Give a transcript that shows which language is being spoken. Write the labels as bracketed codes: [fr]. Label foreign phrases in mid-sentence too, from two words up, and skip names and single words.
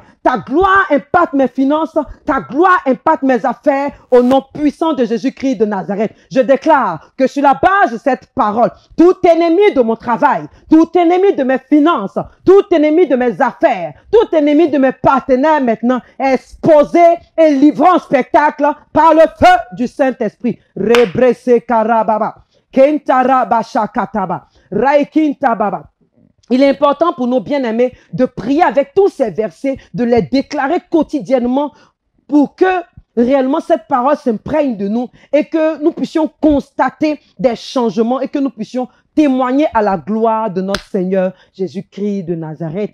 [fr] Ta gloire impacte mes finances. Ta gloire impacte mes affaires au nom puissant de Jésus-Christ de Nazareth. Je déclare que sur la base de cette parole, tout ennemi de mon travail, tout ennemi de mes finances, tout ennemi de mes affaires, tout ennemi de mes partenaires maintenant est exposé et livré en spectacle par le feu du Saint-Esprit. Rebrese karababa, kentaraba shakataba, raikintababa. Il est important pour nos bien-aimés de prier avec tous ces versets, de les déclarer quotidiennement pour que réellement cette parole s'imprègne de nous et que nous puissions constater des changements et que nous puissions témoigner à la gloire de notre Seigneur Jésus-Christ de Nazareth.